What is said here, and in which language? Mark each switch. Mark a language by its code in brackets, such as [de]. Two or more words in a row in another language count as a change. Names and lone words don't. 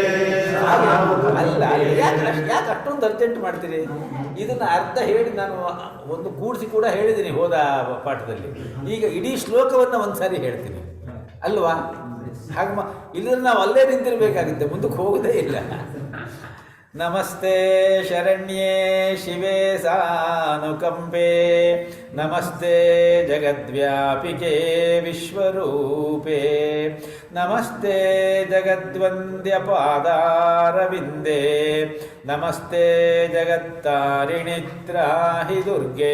[kn] ಅಲ್ಲ, ಯಾಕೆ ಅಷ್ಟೊಂದು ಅರ್ಜೆಂಟ್ ಮಾಡ್ತೀರಿ? ಇದನ್ನು ಅರ್ಧ ಹೇಳಿ ನಾನು ಒಂದು ಕೂಡಿಸಿ ಕೂಡ ಹೇಳಿದ್ದೀನಿ ಹೋದ ಪಾಠದಲ್ಲಿ. ಈಗ ಇಡೀ ಶ್ಲೋಕವನ್ನು ಒಂದು ಸಾರಿ ಹೇಳ್ತೀನಿ ಅಲ್ವಾ? ಹಾಗೆ ಇಲ್ಲದ್ರೆ ನಾವು ಅಲ್ಲೇ ನಿಂತಿರಬೇಕಾಗುತ್ತೆ, ಮುಂದಕ್ಕೆ ಹೋಗೋದೇ ಇಲ್ಲ. [sa] ನಮಸ್ತೆ ಶರಣ್ಯೇ ಶಿವೆ ಸಾನುಕಂಪೆ, ನಮಸ್ತೆ ಜಗದ್ವ್ಯಾಪಿಕೆ ವಿಶ್ವರೂಪೇ, ನಮಸ್ತೆ ಜಗದ್ವಂದ್ಯ ಪಾದಾರವಿಂದೇ, ನಮಸ್ತೆ ಜಗತ್ತಾರಿಣಿ ತ್ರಾಹಿ ದುರ್ಗೆ.